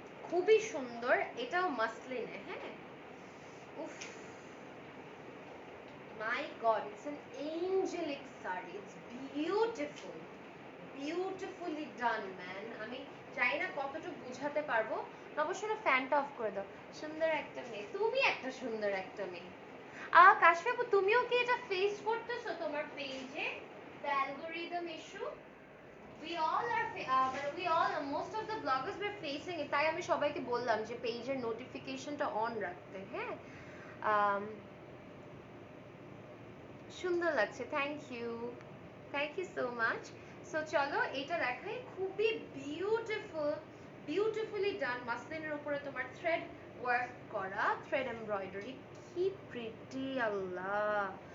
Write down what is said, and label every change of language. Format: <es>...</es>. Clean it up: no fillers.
<bn>খুবই সুন্দর, এটাও মাসলিনে।</bn> <en>হ্যাঁ, উফ, my god, it's an angelic sari, it's beautiful, beautifully done man.</en> <bn>আমি জানি না কতটুকু বুঝাতে পারবো, অবশ্যই না, ফ্যানটা অফ করে দাও। সুন্দর একটা মেয়ে, তুমি একটা সুন্দর একটা মেয়ে। কাশফি আপু, তুমিও কি এটা ফেস করতেছো তোমার পেজে, the algorithm issue?</bn> <en>we all are we all, most of the bloggers were facing it,</en> <bn>তাই আমি সবাইকে বললাম যে পেজের নোটিফিকেশনটা অন রাখতে।</bn> <en>হ্যাঁ, আম,</en> <bn>সুন্দর লাগছে,</bn> <en>Thank you, thank you so much.</en> <bn>So চলো এটা দেখাই, খুবই বিউটিফুল, বিউটিফুলি ডান মাসলিনের উপরে তোমার থ্রেড ওয়ার্ক করা, থ্রেড এমব্রয়ডারি, কি প্রিটি, আল্লাহ।</bn>